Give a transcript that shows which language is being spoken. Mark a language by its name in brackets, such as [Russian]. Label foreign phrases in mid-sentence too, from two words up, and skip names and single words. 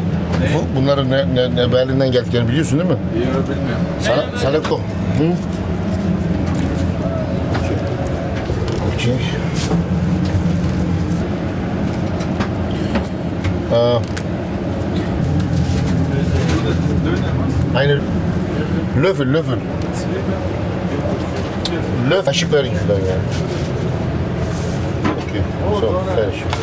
[Turkish] Bunların ne Berlin'den geldiklerini biliyorsun değil mi? Yok, bilmiyorum. Salako. Hı? Okey. [German] Eine Löffel. Löffel. [Turkish] Kaşık verin şuradan ya. Okey. [German] So, fertig.